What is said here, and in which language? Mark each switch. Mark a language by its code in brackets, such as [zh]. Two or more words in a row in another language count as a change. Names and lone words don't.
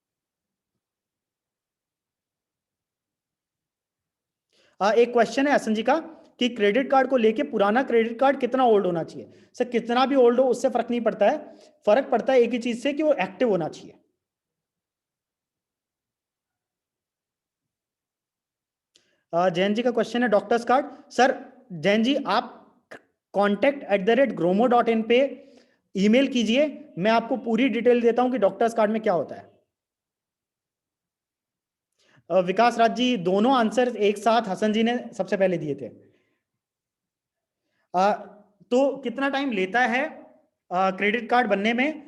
[hi] एक क्वेश्चन है हसन जी का कि [en] credit card [hi] को लेके पुराना [en] credit card [hi] कितना ओल्ड होना चाहिए। सर कितना भी ओल्ड हो उससे फर्क नहीं पड़ता है, फर्क पड़ता है एक ही चीज से कि वो एक्टिव होना चाहिए। जैन जी का क्वेश्चन है [en] doctors card. [hi] सर जैन जी आप contact@gromor.in पे ईमेल कीजिए, मैं आपको पूरी डिटेल देता हूं कि [en] doctors card [hi] में क्या होता है। विकास राज जी दोनों आंसर एक साथ हसन जी ने सबसे पहले दिए थे। तो कितना टाइम लेता है [en] credit card [hi] बनने में।